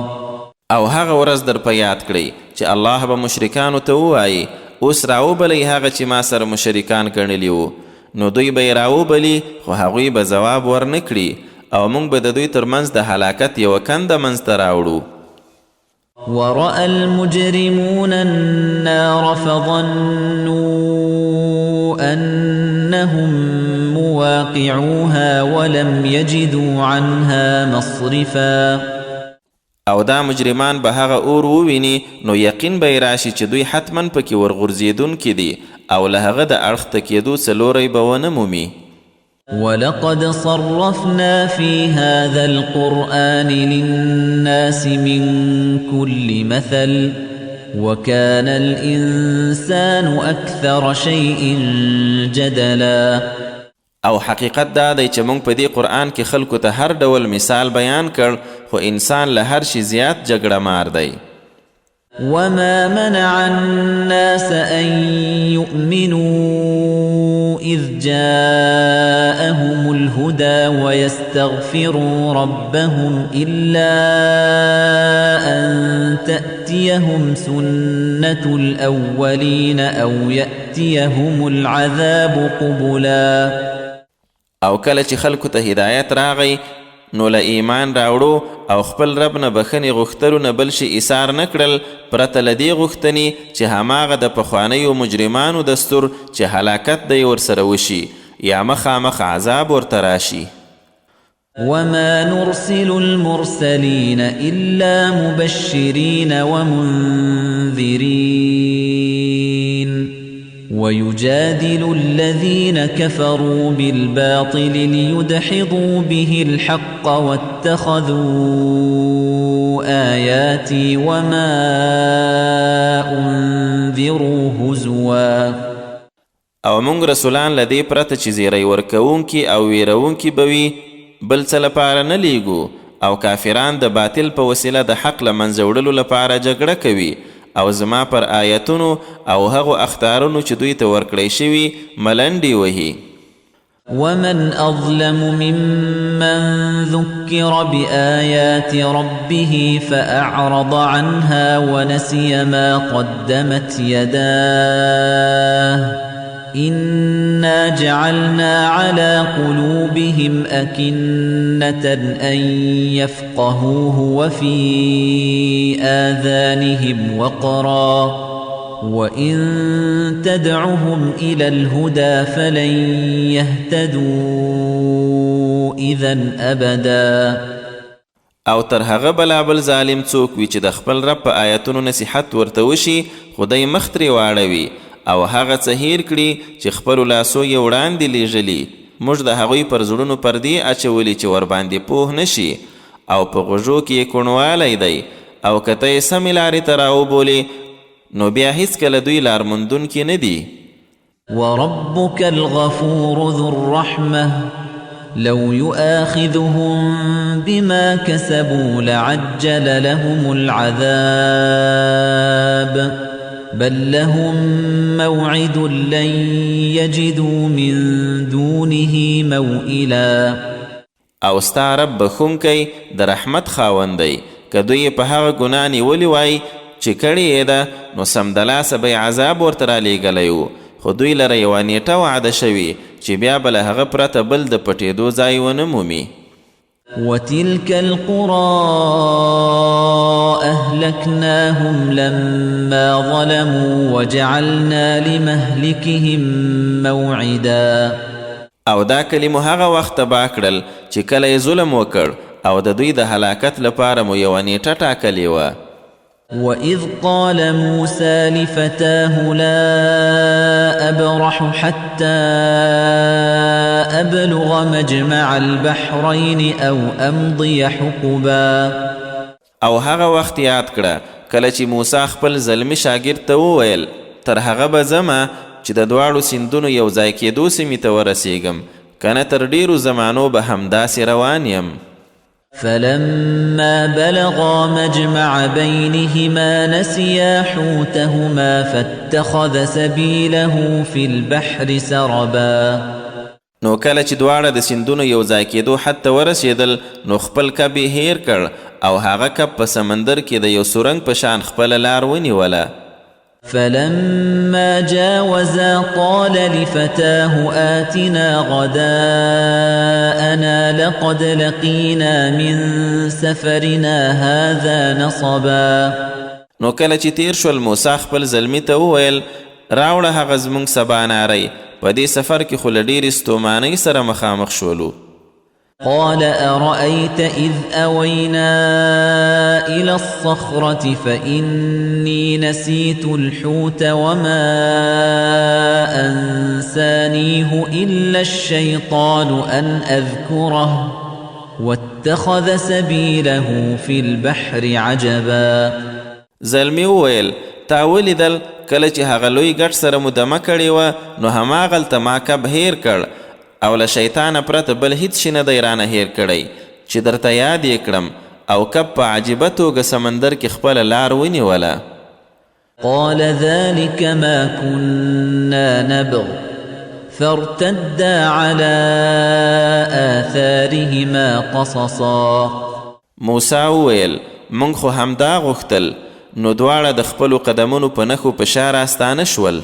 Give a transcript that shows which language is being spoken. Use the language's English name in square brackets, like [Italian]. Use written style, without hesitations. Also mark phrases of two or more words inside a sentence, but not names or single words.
[Pashto] او هغه ورځ در په یاد کړئ چې الله به مشرکانو ته ووایي اوس راوبلئ هغه چې ما سره مشرکان ګڼلي وو نو دوی به یې راوبلي خو هغوی به ځواب ورنه کړي او موږ به د دوی ترمنځ د هلاکت یوه کنده منځته راوړو. [Arabic] ورأى المجرمون النار فظنوا أنهم مواقعوها ولم يجدوا عنها مصرفا. [Pashto] او دا مجرمان به هغه اور وویني نو یقین به راشي چې دوی حتما پکې ورغورځېدونکي دي او له هغه د اړخ تکېدو څه لوری به ونه مومي. [Arabic] وَلَقَدْ صَرَّفْنَا فِي هَذَا الْقُرْآنِ لِلنَّاسِ مِنْ كُلِّ مَثَلٍ وَكَانَ الْإِنسَانُ أَكْثَرَ شَيْءٍ جَدَلًا. [Pashto] او حقیقت دا دی چې موږ په دې قرآن کې خلکو ته هر ډول مثال بیان کړ خو انسان له هر شي زیات جګړه مار دی. [Arabic] وَمَا مَنَعَ النَّاسَ أَن يُؤْمِنُوا إِذْ جَاءَهُمُ الْهُدَى وَيَسْتَغْفِرُوا رَبَّهُمْ إِلَّا أَن تَأْتِيَهُمْ سُنَّةُ الْأَوَّلِينَ أَوْ يَأْتِيَهُمُ الْعَذَابُ قُبُلًا. [Pashto] او کله چې خلکو ته هدایت راغی نو له ایمان راوړو او خپل رب نه بخښنې غوښتلو نه بل شي ایثار نه کړل پرته له دې غوښتنې چې هماغه د پخوانیو مجرمانو دستور چې هلاکت دی ورسره وشي یا مخامخ عذاب ورته راشي. [Arabic] وَمَا نُرْسِلُ الْمُرْسَلِينَ إِلَّا مُبَشِّرِينَ وَمُنذِرِينَ وَيُجَادِلُ الَّذِينَ كَفَرُوا بِالْبَاطِلِ لِيُدْحِضُوا بِهِ الْحَقَّ وَاتَّخَذُوا آيَاتِي وَمَا أُنذِرُوا هُزُوًا. [Pashto] او موږ رسولان له دې پرته چې زیری ورکوونکي او ویرونکي به وي بل څه لپاره نه لیږو او کافران د باطل په وسیله د حق له منځه وړلو لپاره جګړه کوي او زما پر آیتونو او هغو اخطارونو چې دوی ته ورکړی شوي ملنډې وهي. [Arabic] وَمَنْ أَظْلَمُ مِمَّنْ ذُكِّرَ بِآيَاتِ رَبِّهِ فَأَعْرَضَ عَنْهَا وَنَسِيَ مَا قَدَّمَتْ يَدَاهُ إِنَّا جَعَلْنَا عَلَى قُلُوبِهِمْ أَكِنَّةً أَن يَفْقَهُوهُ وَفِي آذَانِهِمْ وَقْرًا وَإِن تَدْعُهُمْ إِلَى الْهُدَى فَلَن يَهْتَدُوا إِذًا أَبَدًا. [Pashto] او تر هغه بلا بل ظالم څوک وي چې د خپل رب په آیتونو نصیحت ورته وشي خدای مخ ترې واړوي او هغه څه هیر کړي چې خپلو لاسو یې وړاندې لیږلي موږ د هغوی پر زړونو پردې اچولي چې ورباندې پوه نشي او په غوږو کې یې کوڼوالی دی او که ته یې سمې لارې ته راوبولې نو بیا هیڅکله دوی لارموندونکي نه دي. [Arabic] وربك الغفور ذو الرحمة لو يؤاخذهم بما كسبوا لعجل لهم العذاب بل لهم موعد لن يجدوا من دونه موئلا. [Pashto] او ستا رب بخونکی د رحمت خاوند دی که دوی په هغه ګناه نیولې وای چې کړې یې ده نو سمدلاسه به عذاب ورته رالیږلی و خو دوی لره یوه نیټه وعده شوي چې بیا به له هغه پرته بل د پټېدو ځای ونه مومي. [Arabic] وتلك القرى أهلكناهم لما ظلموا وجعلنا لمهلكهم موعدا. [Pashto] او دا کلمو هغه وخت تباه کړل چې کله یې ظلم وکړ او د دوی د هلاکت لپاره مو یوه نیټه ټاکلې وه. [Arabic] وَإِذْ قَالَ مُوسَى لِفَتَاهُ لَا أَبْرَحُ حَتَّى أَبْلُغَ مَجْمَعَ الْبَحْرَيْنِ أَوْ أَمْضِيَ حُقُبًا. [Pashto] او هغه وخت یاد کړه کله چې موسی خپل زلمی شاګرد ته وویل تر هغه به ځمه چې د دواړو سیندونو یو ځای کېدو سیمې ته ورسیږم کنه تر ډیرو زمانو به همداسې روان یم. [Arabic] فلما بلغا مجمع بينهما نسيا حوتهما فاتخذ سبيله في البحر سربا. [Pashto] نو کله چې دواړه د سیندونو یو ځای کېدو حد ته ورسېدل نو خپل کب یې هیر کړ او هغه کب په سمندر کې د یو سورنګ په شان خپله لار ونیوله. [Arabic] فلما جاوزا قال لفتاه آتنا غداءنا لقد لقينا من سفرنا هذا نصبا. [Pashto] نو کله چې تیر شول موسی خپل زلمی ته وویل راوړه هغه زموږ سباناری په دې سفر کې خو له ډېرې ستومانۍ سره مخامخ شولو. [Arabic] قال أرأيت إذ أوينا إلى الصخرة فإني نسيت الحوت وما أنسانيه إلا الشيطان أن أذكره واتخذ سبيله في البحر عجبا. [Pashto] زلمی وویل تا ولیدل کله چې هغه لوی ګټ سره مو دمه کړې وه نو هماغلته ما کب هیر کړ او له شیطانه پرته بل هیڅ شي نه دی رانه هیر کړی چې درته یاد یې کړم او کب په عجیبه توګه سمندر کې خپله لار ونیوله. [Arabic] قال ذلك ما كنا نبغ فارتدا على آثارهما قصصا. [Pashto] موسی وویل موږ خو همدا غوښتل نو دواړه د خپلو قدمونو په نښو په شا راستانه شول.